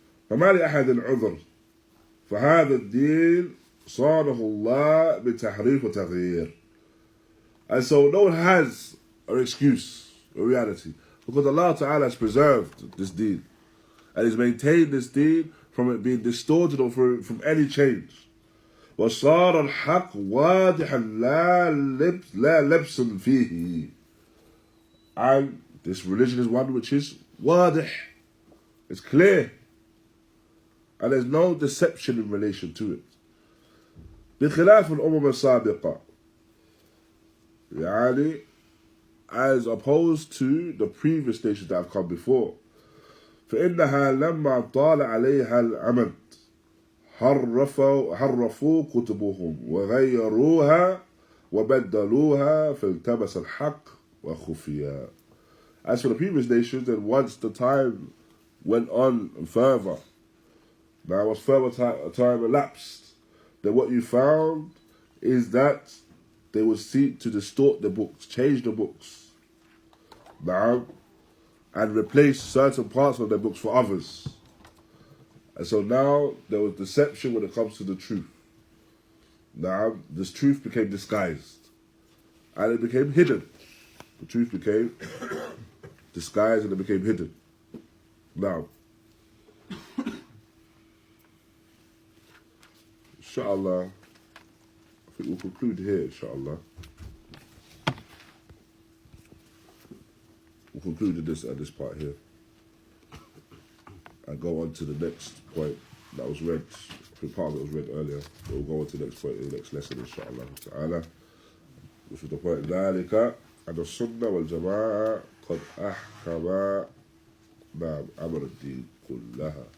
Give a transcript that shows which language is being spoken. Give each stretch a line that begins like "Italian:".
Arabic: فما لأحد عذر فهذا الدين صانه الله بتحريف وتغيير.
English: And so no one has an excuse, a reality, because Allah Ta'ala has preserved this deen and He's maintained this deen from it being distorted or from any change.
Arabic: وصار الحق واضحا لا لبس فيه.
English: And this religion is one which is واضح, it's clear, and there's no deception in relation to it.
Arabic: بخلاف الأمم السابقة,
English: يعني, as opposed to the previous nations that have come before.
Arabic: فإنها لما طال عليها الأمد حرفوا كتبهم وغيروها وبدلوها فالتبس الحق وخفيا.
English: As for the previous nations, then once the time went on further, now once further time elapsed, then what you found is that they would seek to distort the books, change the books, now, and replace certain parts of their books for others. And so now there was deception when it comes to the truth. Now this truth became disguised, and it became hidden. The truth became disguised and it became hidden. Now, inshallah, I think we'll conclude here, inshallah. We'll conclude at this part here. And go on to the next point that was read. I think part of it was read earlier. But we'll go on to the next point in the next lesson, inshallah ta'ala. Which is the point,
Arabic: ذلك أن السنة والجماعة قد أحكما نعم أمر الدين كله.